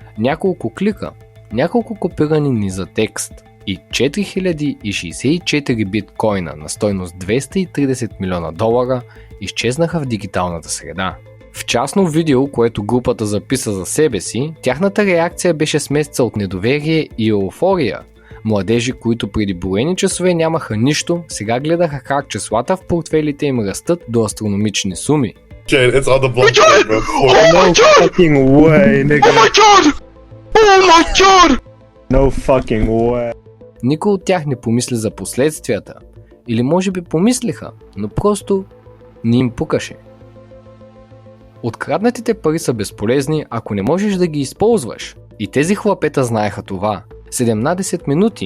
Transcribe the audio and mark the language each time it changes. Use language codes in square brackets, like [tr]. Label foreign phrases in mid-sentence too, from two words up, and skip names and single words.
[bg] Няколко клика няколко копирани низа текст и 4064 биткоина на стойност $230 милиона изчезнаха в дигиталната среда. В частно видео, което групата записа за себе си, тяхната реакция беше смесица от недоверие и еуфория. Младежи, които преди броени часове нямаха нищо, сега гледаха как числата в портфелите им растат до астрономични суми. [en] It's on the blockchain, bro. No fucking way, nigga. Oh my god! Oh my god! No fucking way. [bg] Никой от тях не помисли за последствията. Или може би помислиха, но просто не им пукаше. Откраднатите пари са безполезни, ако не можеш да ги използваш. И тези хлапета знаеха това. 17 минути.